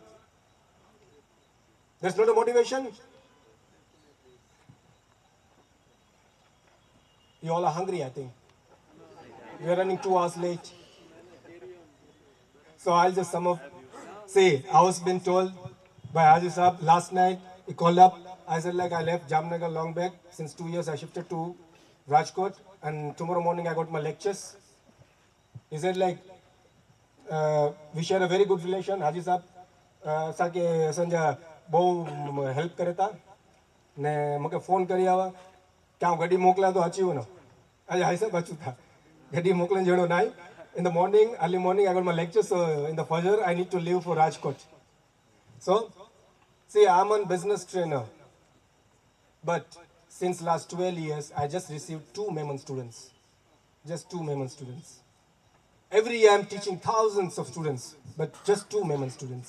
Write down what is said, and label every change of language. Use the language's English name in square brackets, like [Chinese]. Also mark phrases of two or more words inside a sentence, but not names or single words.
[English] that's not a motivation you all are hungry I think we are running 2 hours late so I'll just sum up see I was been told by Haji Saab last night he called up I said like I left Jamnagar long back since 2 years I shifted to Rajkot and tomorrow morning I got my lectures he said like we share a very good relation Haji Saab [Kachhi] साके संजा बहु हेल्प करे था ने मके फोन करी आवा क्या गड्डी मोकला तो अची वनो अरे हाई साहब अचू था गड्डी मोकलन जड़ो नाई [English] in the morning early morning I got my lecture so in the fajr I need to leave for Rajkot so see I'm a business trainer but since last 12 years I just received 2 Memon students just 2 Memon students every year I'm teaching thousands of students but just 2 Memon students